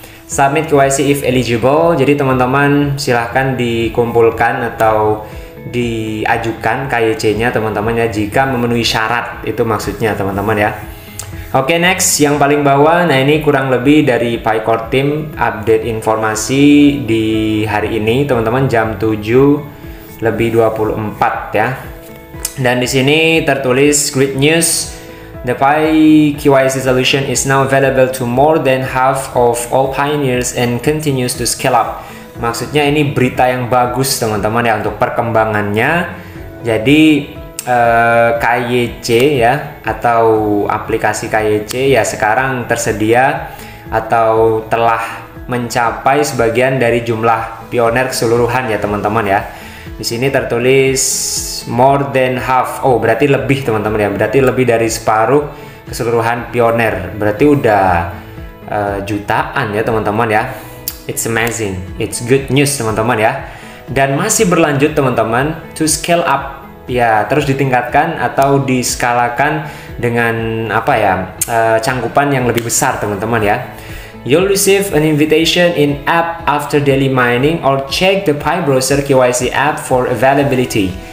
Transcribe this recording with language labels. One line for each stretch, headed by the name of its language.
English: Submit KYC if eligible.
Indonesian: Jadi teman-teman silahkan dikumpulkan atau diajukan KYC-nya teman-teman ya jika memenuhi syarat. Itu maksudnya teman-teman ya. Oke, next yang paling bawah. Nah, ini kurang lebih dari Pi Core Team update informasi di hari ini teman-teman, jam 7:24 ya. Dan di sini tertulis
English: great news. The Pi KYC solution is now available to more than half of all pioneers and continues to scale up.
Indonesian: Maksudnya ini berita yang bagus teman-teman ya untuk perkembangannya. Jadi KYC ya, atau aplikasi KYC ya sekarang tersedia atau telah mencapai sebagian dari jumlah pioner keseluruhan ya teman-teman ya. Di sini tertulis
English: more than half.
Indonesian: Oh, berarti lebih teman-teman ya. Berarti lebih dari separuh keseluruhan pioner. Berarti udah jutaan ya teman-teman ya.
English: It's amazing. It's good news
Indonesian: teman-teman ya. Dan masih berlanjut teman-teman
English: to scale up.
Indonesian: Ya, terus ditingkatkan atau diskalakan dengan cangkupan yang lebih besar teman-teman ya.
English: You'll receive an invitation in app after daily mining or check the Pi browser KYC app for availability.